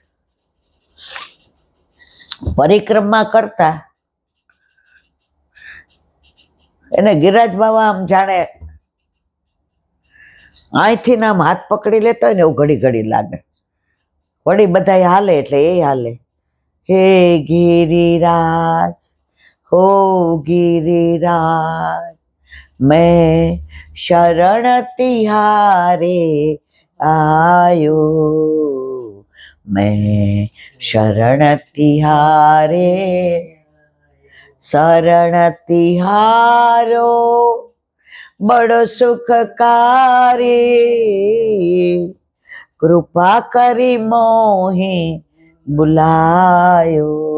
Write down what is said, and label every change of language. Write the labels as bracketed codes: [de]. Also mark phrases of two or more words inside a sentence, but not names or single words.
[gu] પરિક્રમા કરતા એને ગિરિરાજ બાબા આમ જાણે અહીંથી આમ હાથ પકડી લેતા હોય ને એવું ઘડી ઘડી લાગે. વળી બધા હાલે એટલે એ હાલે, હે ગિરિરાજ હો [bra] गिरिराज मैं शरण तिहारे आयो, मैं शरण तिहारे शरण तिहारो बड़ो सुखकारी कृपा करी मोहि बुलायो